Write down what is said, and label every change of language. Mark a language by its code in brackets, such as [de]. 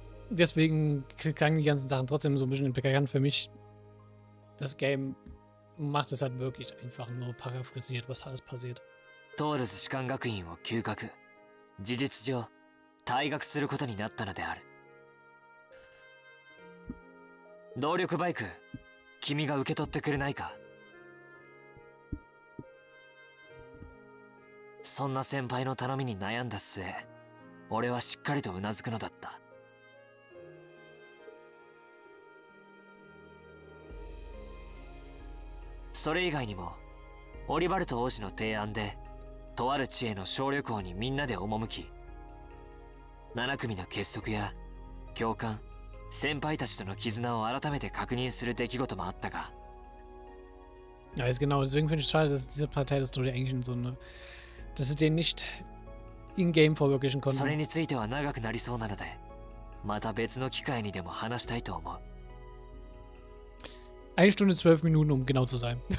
[de] Deswegen klangen die ganzen Sachen trotzdem so ein bisschen bekannt für mich. Das Game macht es halt wirklich einfach nur paraphrasiert, was alles passiert. [ja] トールズ士官学院を休学、事実上退学することになったのである。動力バイク、君が受け取ってくれないか。そんな先輩の頼みに悩んだ末、俺はしっかりとうなずくのだった。それ以外にもオリバルト王子の提案でとある地への小旅行にみんなで赴き、7組の結束や共感、先輩たちとの絆を改めて確認する出来事もあったが、 [de] Ja, ist genau. Deswegen finde ich es schade, dass diese Partei das Story eigentlich in so eine. Dass sie den nicht in-game verwirklichen [ja] それ [de] konnten. [ja] については長くなりそうなので、また別の機会にでも話したいと思う。 [de] 1 Stunde 12 Minuten, um genau zu sein.